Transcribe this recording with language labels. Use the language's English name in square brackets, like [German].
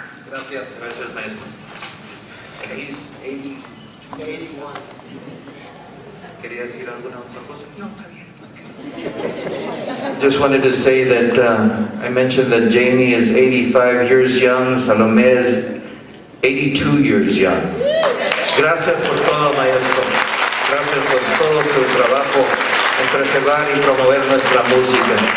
[Spanish] Gracias. Gracias, maestro. [English] He's 81. [Spanish] ¿Quería decir alguna otra cosa? No, está bien. [English] Just wanted to say that I mentioned that Jamie is 85 years young, Salome is 82 years young. [Spanish] Gracias por todo, maestro. Gracias por todo su trabajo en preservar y promover nuestra música.